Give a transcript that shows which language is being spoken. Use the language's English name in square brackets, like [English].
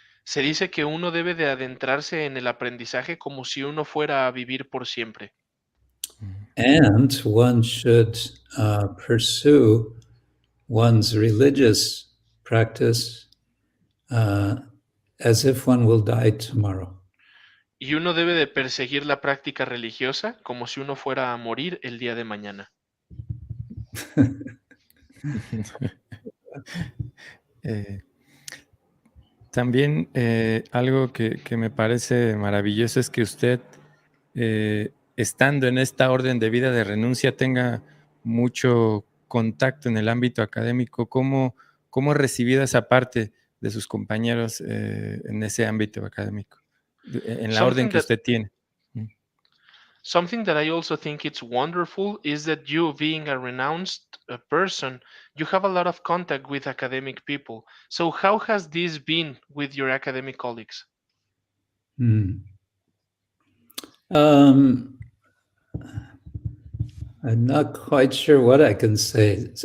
[Spanish] se dice que uno debe de adentrarse en el aprendizaje como si uno fuera a vivir por siempre. [English] And one should pursue one's religious practice as if one will die tomorrow. [Spanish] Y uno debe de perseguir la práctica religiosa como si uno fuera a morir el día de mañana. También algo que me parece maravilloso es que usted, estando en esta orden de vida de renuncia, tenga mucho contacto en el ámbito académico. ¿Cómo ha recibido esa parte de sus compañeros en ese ámbito académico, en la orden que usted tiene? [English] Something that I also think it's wonderful is that you, being a renounced person, you have a lot of contact with academic people. So how has this been with your academic colleagues? I'm not quite sure what I can say.